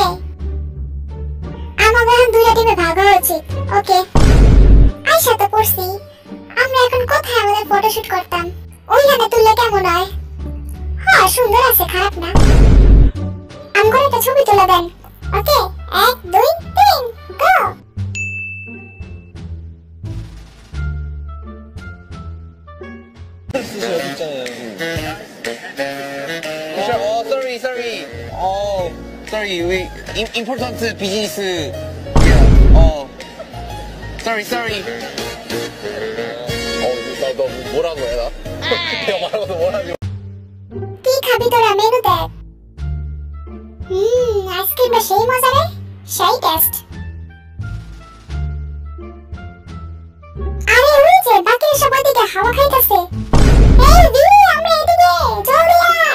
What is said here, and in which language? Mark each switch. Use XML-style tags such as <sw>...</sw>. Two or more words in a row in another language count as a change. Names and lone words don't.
<bn>আমাদের এখন দুইটা টিমে ভাগ হওয়া উচিত। ওকে, আয়শা তো পড়ছি। আমরা এখন কোথায় আমাদের ফটোশুট করতাম? ওইখানে তুললে কেমন হয়? হ্যাঁ সুন্দর আছে, খারাপ না। আমগো একটা ছবি তুলে দেন। ওকে, 1 2 3 গো।</bn> <en>sorry, we important business. Sorry.</en> <ko>너 뭐라고 해 나? 내가 말하고 너 뭐라고?</ko> <bn>কি খাবি তোরা মেনু দেখ। আইসক্রিমটা সেই মজা রে, সেই টেস্ট। আরে ওই যে বাকি সব ওইদিকে হাওয়া খাইতেছে। এই দি, আমরা এদিকে, জলদি আয়।</bn>